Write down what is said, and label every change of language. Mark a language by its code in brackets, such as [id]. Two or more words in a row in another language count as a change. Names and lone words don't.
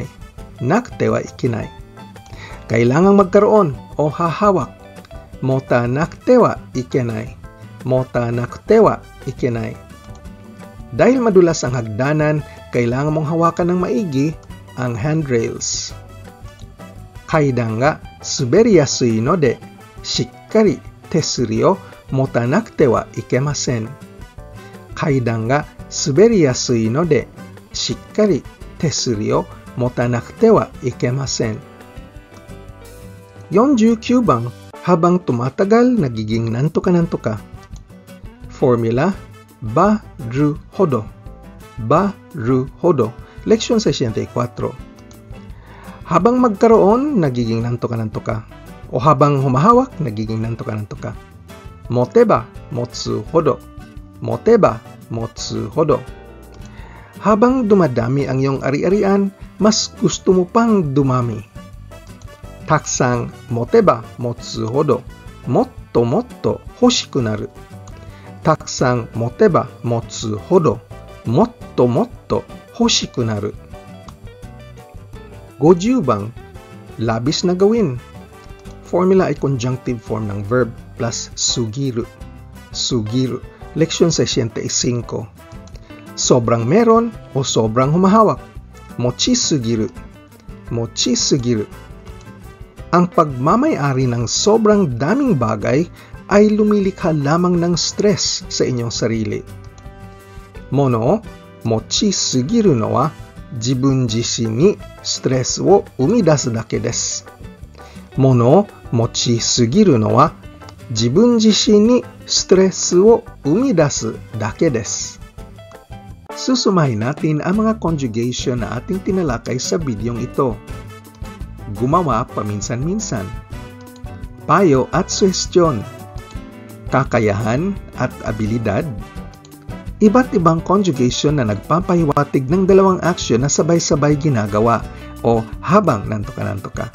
[ja] なくてはいけない. [tl] Kailangang magkaroon o hahawak. [ja] 持たなくてはいけない。持たなくてはいけない. [tl] Dahil madulas ang hagdanan, kailangan mong hawakan ng maigi ang handrails. [ja] 階段が滑りやすいので、しっかり手すりを持たなくてはいけません. 階段が滑りやすいので、しっかり手すりを持たなくてはいけません. [tl] 49 bang, habang tumatagal, nagiging nantuka-nantuka. [ja] Formula, ば、る、ほど. ば、る、ほど. Leksyon 64. [tl] Habang magkaroon, nagiging nantuka-nantuka. O habang humahawak, nagiging nantuka-nantuka. Moteba, [ja] 持つ、ほど. 持てば、持つ、ほど. [tl] Habang dumadami ang iyong ari-arian, mas gusto mo pang dumami. [ja] たくさん持てば持つほど、もっともっと欲しくなる. たくさん持てば持つほど、もっともっと欲しくなる. [tl] 50 bang, labis na gawin. Formula ay [en] conjunctive form [tl] ng verb plus sugiru. [ja] すぎる. [tl] Leksyon 65. Sobrang meron o sobrang humahawak. [ja] 持ちすぎる。持ちすぎる. [tl] Ang pagmamay-ari ng sobrang daming bagay ay lumilikha lamang ng stress sa inyong sarili. [ja] 物を持ちすぎるのは自分自身にstressを生み出すだけです. 物を持ちすぎるのは自分自身にstressを生み出すだけです. [tl] Susumahin natin ang mga conjugation na ating tinalakay sa bidyong ito. Gumawa paminsan-minsan. Payo at suhestyon. Kakayahan at abilidad. Iba't ibang conjugation na nagpapahiwatig ng dalawang aksyon na sabay-sabay ginagawa o habang nantuka-nantuka.